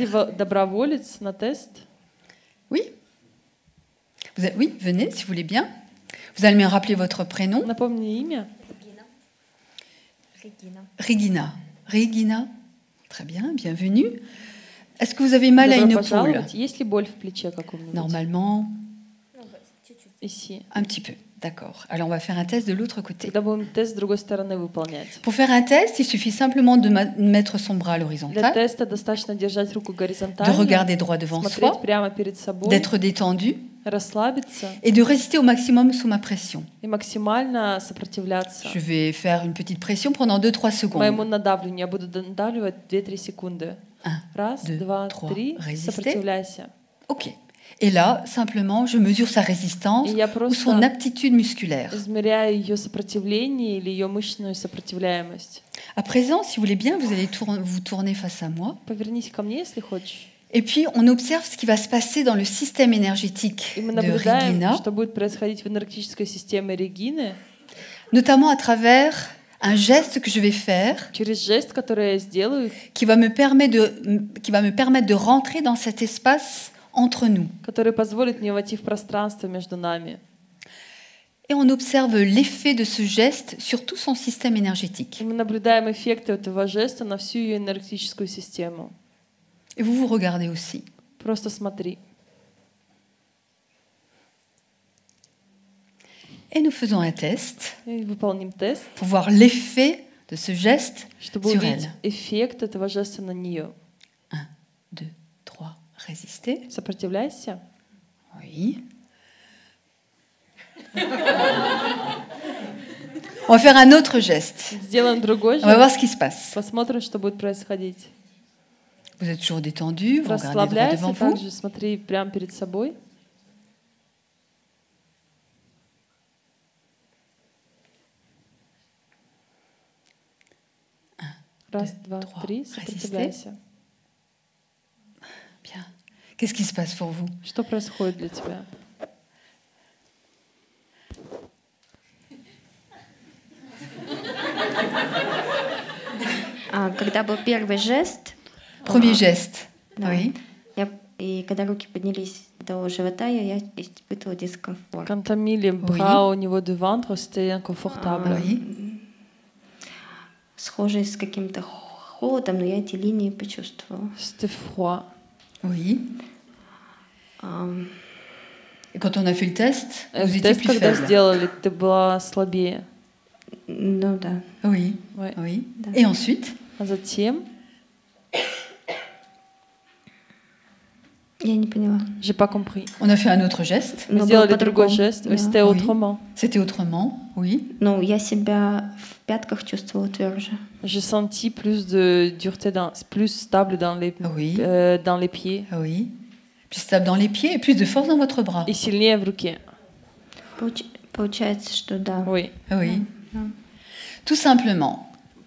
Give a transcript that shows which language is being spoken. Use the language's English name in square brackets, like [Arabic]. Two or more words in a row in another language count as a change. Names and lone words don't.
[French] volontaire? [Russian] доброволец на тест? [French] Oui. Oui, venez si vous voulez bien. Vous allez me rappeler votre prénom. [Russian] Напомни имя. [French] Regina. Regina. Très bien, bienvenue. Est-ce que vous avez mal à [Russian] Добро [French] une épaule? [Russian] пожаловать. Есть ли боль в плече каком-нибудь? [French] Normalement, Ici. un petit peu. D'accord. Alors, on va faire un test de l'autre côté. [Russian] Тогда будем тест с другой стороны выполнять. [French] Pour faire un test, il suffit simplement de mettre son bras à [Russian] Для [French] l'horizontale, [Russian] теста достаточно держать руку [French] de [Russian] горизонтально, [French] regarder droit devant [Russian] смотреть [French] soi, [Russian] прямо перед собой, [French] d'être détendu [Russian] расслабиться [French] et de résister au maximum sous ma pression. [Russian] и максимально сопротивляться. [French] Je vais faire une petite pression pendant 2-3 [Russian] Моему [French] secondes. [Russian] надавливанию я буду надавливать 2-3 секунды. [French] 1, [Russian] Раз, [French] 2, [Russian] два, [French] 3. [Russian] три. [French] Résister. [Russian] Сопротивляйся. [French] OK. Et là, simplement, je mesure sa résistance [Russian] И я [French] ou son [Russian] просто [French] aptitude musculaire. [Russian] измеряю ее сопротивление или ее мышечную сопротивляемость. [French] À présent, si vous voulez bien, vous allez vous tourner face à moi. [Russian] Повернись ко мне, если хочешь. [French] Et puis, on observe ce qui va se passer dans le système énergétique [Russian] И мы [French] de [Russian] наблюдаем, [French] Regina, [Russian] что будет происходить в энергетической системе Регины, [French] notamment à travers un geste que je vais faire [Russian] через жест, который я сделаю, [French] qui va me permettre de rentrer dans cet espace entre nous. [Russian] который позволит мне войти в пространство между нами. [French] Et on observe l'effet de ce geste sur tout son système énergétique. [Russian] И мы наблюдаем эффекты этого жеста на всю ее энергетическую систему. [French] Et vous vous regardez aussi. [Russian] Просто смотри. [French] Et nous faisons un test [Russian] И выполним тест, [French] pour voir l'effet de ce geste [Russian] чтобы [French] sur [Russian] увидеть [French] elle. [Russian] эффект этого жеста на нее. [French] 1, 2, 3, résister. [Russian] Сопротивляйся. [French] Oui. On va faire un autre geste. [Russian] Сделаем другой [French] On va [Russian] жест. [French] voir ce qui se passe. [Russian] Посмотрим, что будет происходить. [French] Vous êtes toujours détendu, vous regardez droit [Russian] Расслабляйся, [French] devant vous. [Russian] также смотри прямо перед собой. Раз, два, [French] trois. [Russian] три, [French] Résister. [Russian] сопротивляйся. [French] Bien. Qu'est-ce qui se passe pour vous? [Russian] Что происходит для тебя? Когда был первый жест, [French] Premier geste. [Russian] да, [French] Oui. [Russian] и когда руки поднялись до живота, я испытывала дискомфорт. [French] Quand t'as mis les bras au niveau du ventre, c'était inconfortable. Oui. [Russian] Схожий с каким-то холодом, но я эти линии почувствовала. [French] C'était froid. Oui. Ам, Et quand on a fait le test, vous étiez [Russian] Тест, [French] plus [Russian] когда [French] faible. [Russian] сделали, ты была слабее. Ну да. [French] Oui. Ouais. Oui. [Russian] Да. [French] Et ensuite, [Russian] А затем, Я не поняла. [French] j'ai pas compris. on a fait un autre geste. [Russian] Мы Но сделали было другой по-другому. жест, Да. [French] c'était Oui. autrement. C'était autrement. Oui. [Russian] Ну, я себя в пятках чувствовала тверже. [French] J'ai senti plus de dureté, plus stable dans Oui. dans les pieds Oui. Plus stable dans les pieds et plus de force dans votre bras. [Russian] et сильнее в руке. Получается, что да. [French] Oui, Oui. [Russian] Да. [French] Tout simplement. Ce